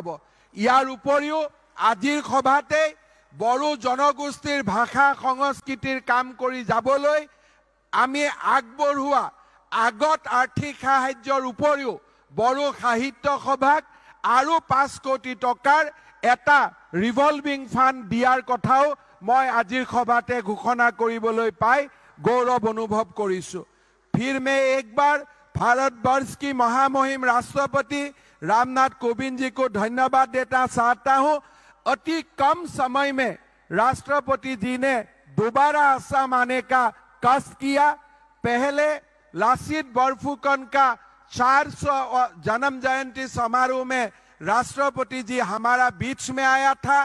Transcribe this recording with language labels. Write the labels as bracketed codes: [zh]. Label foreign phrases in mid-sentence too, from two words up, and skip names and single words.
[as] ইয়াৰ উপৰিও আজিৰ সভাতেই বড়ো জনগোষ্ঠীৰ ভাষা সংস্কৃতিৰ কাম কৰি যাবলৈ আমি আগবঢ়োৱা আগত আৰ্থিক সাহায্যৰ উপৰিও বড়ো সাহিত্য সভাক আৰু 5 কোটি টকাৰ এটা [en] revolving fund [as] দিয়াৰ কথাও মই আজিৰ সভাতে ঘোষণা কৰিবলৈ পাই গৌৰৱ অনুভৱ কৰিছো। [hi] फिर मैं एक बार भारतवर्ष की महामहिम राष्ट्रपति रामनाथ कोविंद जी को धन्यवाद देना चाहता हूं। अति कम समय में राष्ट्रपति जी ने दोबारा असम आने का कष्ट किया। पहले लासित बोरफुकन का 400 जन्म जयंती समारोह में राष्ट्रपति जी हमारा बीच में आया था।